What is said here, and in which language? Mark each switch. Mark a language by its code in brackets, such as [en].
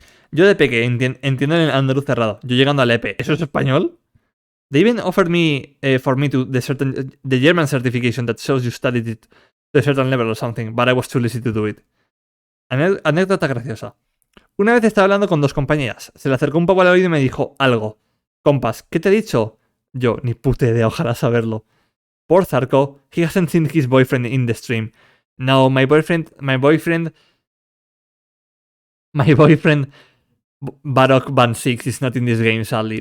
[es] Yo de peque entiendo el andaluz cerrado. Yo llegando al EP. ¿Eso es español? [en] They even offered me for me to the German certification that shows you studied it to a certain level or something, but I was too lazy to do it. [es] Anécdota graciosa. Una vez estaba hablando con 2 compañeras. Se le acercó un poco al oído y me dijo algo. Compas, ¿qué te he dicho? Yo, ni puta idea, ojalá saberlo. [en] Poor Zarko, he hasn't seen his boyfriend in the stream. No, my boyfriend My boyfriend Barok Van 6 is not in this game, sadly.